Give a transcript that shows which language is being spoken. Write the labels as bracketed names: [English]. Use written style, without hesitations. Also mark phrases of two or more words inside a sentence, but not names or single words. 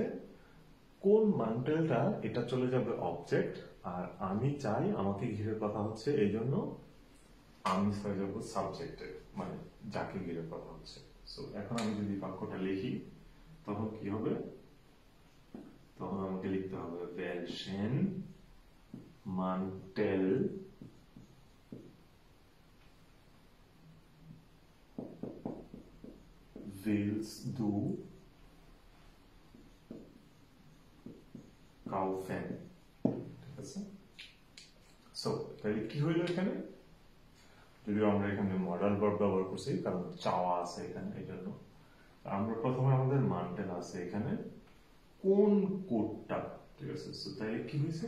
[Bangla] কোন মান্টেলটা, এটা চলে যাবে অবজেক্ট, আর আমি চাই, আমাকে ঘিরে কথা হচ্ছে, এই জন্য আমি হয়ে যাব সাবজেক্টের, মানে যাকে ঘিরে কথা হচ্ছে। সো এখন আমি যদি বাক্যটা লিখি তখন কি হবে? তখন আমাকে লিখতে হবে [German] welchen Mantel willst du kaufen? [Bangla] ঠিক আছে? সো তাহলে কি হইল এখানে? যদিও আমরা এখানে [English] modal verb [Bangla] ব্যবহার করছি কারণ চাওয়া আছে এখানে, এই জন্য আমরা প্রথমে আমাদের মান্টেল আছে এখানে, কোন কোডটা, ঠিক আছে? সো তাহলে কি হয়েছে?